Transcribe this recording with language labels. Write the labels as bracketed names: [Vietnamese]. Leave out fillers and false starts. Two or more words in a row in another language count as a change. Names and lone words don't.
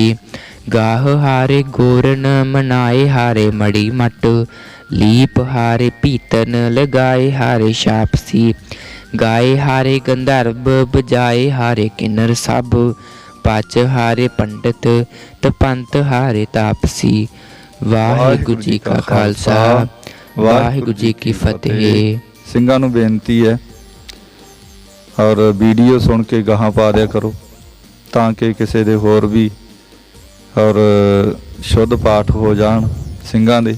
[Braj] गाह हारे गोरन मनाए हारे मड़ी मट, लीप हारे पीतन लगाए हारे शापसी। गाए हारे गंधर्व बजाए हारे किन्नर सब, पच हारे पंडित तपंत हारे तापसी। [Hindi] वाहिगुरु जी का खालसा वाहिगुरु जी की फतेह। [Punjabi] ਸਿੰਘਾਂ ਨੂੰ ਬੇਨਤੀ ਹੈ ਔਰ ਵੀਡੀਓ ਸੁਣ ਕੇ ਗਾਹਾਂ ਪਾ ਦਿਆ ਕਰੋ ਤਾਂ ਕਿ ਕਿਸੇ ਦੇ ਹੋਰ ਵੀ ਔਰ ਸ਼ੁੱਧ ਪਾਠ ਹੋ ਜਾਣ ਸਿੰਘਾਂ ਦੇ।